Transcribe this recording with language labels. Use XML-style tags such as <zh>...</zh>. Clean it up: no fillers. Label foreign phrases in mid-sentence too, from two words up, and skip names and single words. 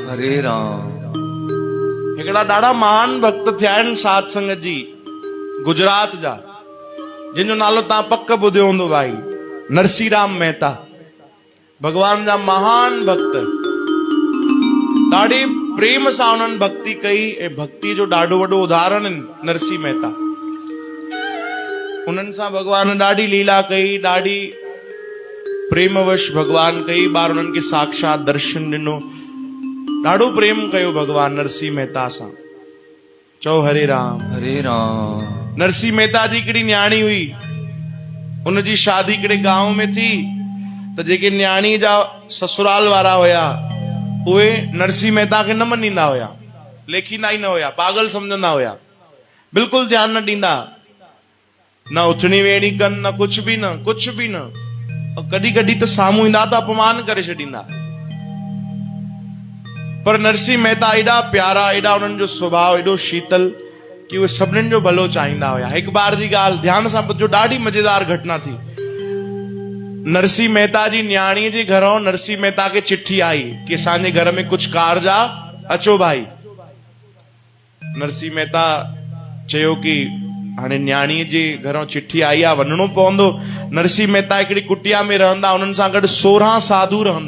<sd>हरे राम। हिकिड़ा ॾाढा महान भक्त थिया आहिनि साध संगत जी, गुजरात जा, जिन जो नालो तव्हां पक ॿुधियो हूंदो भाई, नरसीराम मेहता। भगवान जा महान भक्त, ॾाढी प्रेम सां उन्हनि भक्ति कई ऐं भक्ति जो ॾाढो वॾो उदाहरण आहिनि नरसी मेहता। उन्हनि सां भगवान ॾाढी लीला कई, ॾाढी प्रेमवश भगवान कई बार उन्हनि खे साक्षात दर्शन ॾिनो, ॾाढो प्रेम कयो भगवान नरसी मेहता सां। चओ हरे राम। हरे राम। नरसी मेहता जी हिकिड़ी न्याणी हुई, उनजी शादी हिकिड़े गांव में थी, त जेके न्याणी जा ससुराल वारा हुया उहे नरसी मेहता खे न मञींदा हुया, लेखींदा ई न हुया, पागल सम्झंदा हुया, बिल्कुलु ध्यानु न ॾींदा, न उथणी वेहणी कनि, न कुझु बि न, कुझु बि न। कॾहिं कॾहिं त साम्हूं ईंदा त अपमान करे छॾींदा। पर नरसी मेहता एॾा प्यारा, एॾा उन्हनि जो स्वभाव एॾो शीतल कि उहे सभिनीनि जो भलो चाहींदा हुया। हिकु बार जी ॻाल्हि ध्यान सां ॿुधो, ॾाढी मज़ेदार घटना थी। नरसी मेहता जी न्याणीअ जे घरों नरसी मेहता खे चिठी आई कि असांजे घर में कुझु कारज आ, अचो भाई। नरसी मेहता चयो कि हाणे न्याणीअ जे घरों चिठी आई आहे, वञणो पवंदो। नरसी मेहता हिकिड़ी कुटिया में रहंदा, उन्हनि सां गॾु 16 साधु रहंदा।</sd>